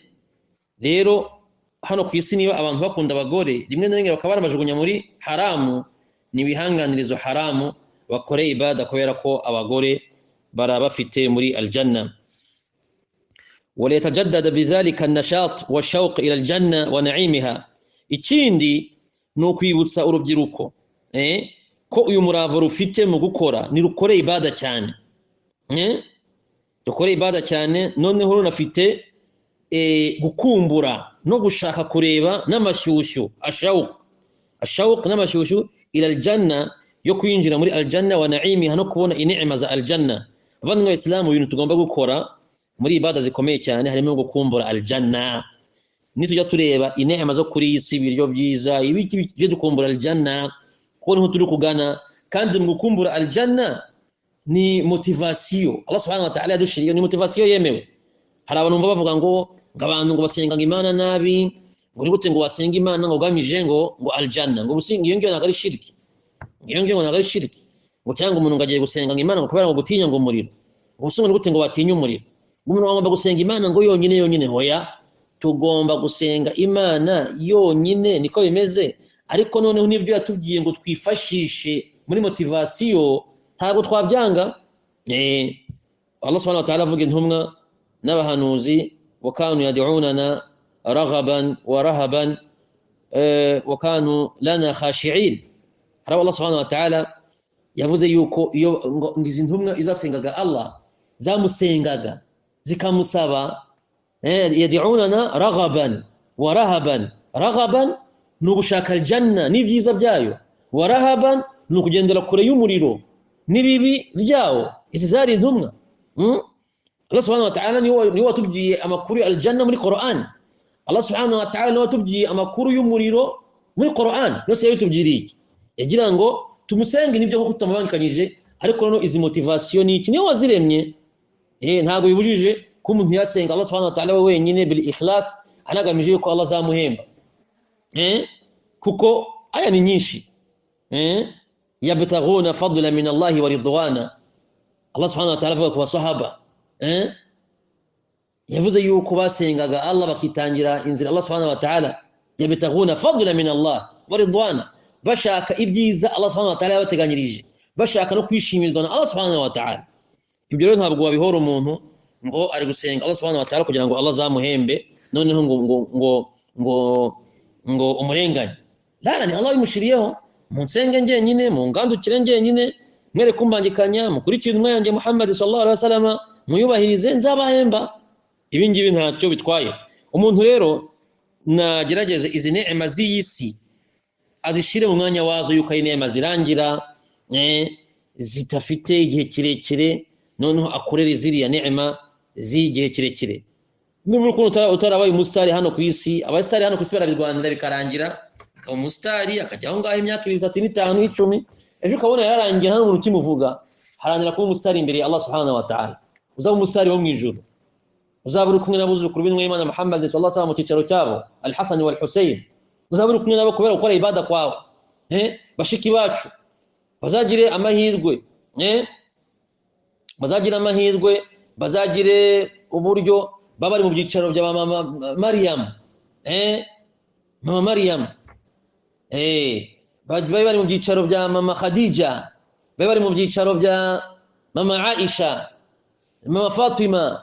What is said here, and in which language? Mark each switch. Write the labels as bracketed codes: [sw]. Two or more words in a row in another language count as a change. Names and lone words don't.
[rw] Rero hano ku isi niba abantu bakunda abagore rimwe na rimwe bakaba barabajugunya muri haramu, ni bihanganirizo haramu bakore ibada kubera ko abagore barabafite muri aljanna. [ar] ولا يتجدد بذلك النشاط والشوق إلى الجنة ونعيمها. [rw] Ikindi no kwibutsa urubyiruko ko uyu murava rufite mu gukora ni rukore ibada cyane. Rukore ibada cyane, noneho runafite gukumbura no gushaka kureba n'amashyushyu ashawuq n'amashyushyu [ar] إلى الجنة, [rw] yo kwinjira muri [ar] الجنة ونعيمها [rw] no kubona inema za aljanna. Abandi b'Islamu ibintu tugomba gukora muri ibada zikomeye cyane harimo gukumbura aljanna. Nitujya tureba inema zo kuri isi, ibiryo byiza, ibiki byo dukumbura aljanna ko niho turi kugana. Kandi mu gukumbura aljanna ni motivation [ar] الله سبحانه وتعالى [rw] yadushiriye, ni motivation yemewe. Hari abantu bavuga ngo abantu ngo basenga Imana nabi, ngo ni gute ngo wasenga Imana ngo gamije ngo aljanna, ngo businga iyo ngiyo nagari shirki, ngo cyangwa umuntu ngagiye gusenga Imana ngo kubera ngo gutinya ngo umuriro, ngo businga ni gute ngo watinya umuriro, ngo umuntu agomba gusenga Imana ngo yonyine. Hoya, tugomba gusenga Imana yonyine, niko bimeze. Ariko noneho nibyo yatubwiye ngo twifashishe muri motivation, ntabwo twabyanga. [ar] الله سبحانه وتعالى [rw] avuga intumwa n'abahanuzi [ar] وكانوا يدعوننا رغبا ورهبا وكانوا لنا خاشعين. الله سبحانه وتعالى [rw] yavuze yuko iyo ngizi intumwa izasengaga Allah zamusengaga zikamusaba [ar] يدعوننا رغبا ورهبا. [rw] Raghaban ni ugushaka aljanna n'ibyiza byayo, [ar] ورهبا [rw] ni ukugendera kure y'umuriro n'ibibi byawo. Izi zari intumwa. [ar] الله سبحانه وتعالى [rw] ni watubwiye amakuru aljanna muri Qur'an. [ar] الله سبحانه وتعالى [rw] ni watubwiye amakuru y'umuriro muri Qur'an. Yose yabitubwiriye yagira ngo tumusenge nibyo nko tutamubangikanyije, ariko noneho izi motivation ni iki niyo waziremye. Ntabwo bibujije ko umuntu yasenga [ar] الله سبحانه وتعالى [rw] wenyine [ar] بالإخلاص, [rw] anagamije ko Allah azamuhemba. Kuko aya ni nyinshi. [ar] يبتغون فضلا من الله ورضوانا. الله سبحانه وتعالى [rw] avuga ku basahaba yavuze yuko basengaga Allah bakitangira inzira [ar] الله سبحانه وتعالى, يبتغون فضلا من الله ورضوانا, [rw] bashaka ibyiza [ar] الله سبحانه وتعالى [rw] yabateganyirije, bashaka no kwishimirwa na [ar] الله سبحانه وتعالى. [rw] Ibyo rero ntabwo wabihora umuntu ngo ari gusenga [ar] الله سبحانه وتعالى [rw] kugira ngo Allah azamuhembe noneho ngo umurenganye. Ni Allah bimushiriyeho, munsenge ngenyine, mungandukire ngenyine, mwere kumbangikanya, mukurikire intumwa yanjye Muhammad [ar] صلى الله عليه وسلم, [rw] muyubahirize nzabahemba. Ibi ngibi ntacyo bitwaye. Umuntu rero nagerageze izi neema z'isi azishire mu mwanya wazo, yuko ari neema zirangira zitafite igihe kirekire, noneho akorere ziriya neema z'igihe kirekire. N'ubwo ukuntu utarabaye umusitari hano ku isi, abasitari hano ku isi barabirwanira bikarangira, akaba umusitari akajya aho ngaho imyaka 3, 5, 10, ejo ukabona yarangiye nta muntu kimuvuga, harangira kuba umusitari imbere ya [ar] الله سبحانه وتعالى. [rw] Uzaba umusitari wo mu ijuru. uzaburi kumwe n'abuzukuru b'intumwa Muhammad [ar] صلى الله عليه وسلم [rw] mu cyicaro cyabo Al-Hasan wal Husayn, uzaburi kumwe nabo kubera gukora ibada kwawe. Bashiki bacu bazagire amahirwe, bazagire amahirwe, bazagire uburyo babari mu byicaro bya mama Maryam, mama Maryam, bari mu byicaro bya mama Khadija, bari mu byicaro bya mama Aisha, mama Fatima.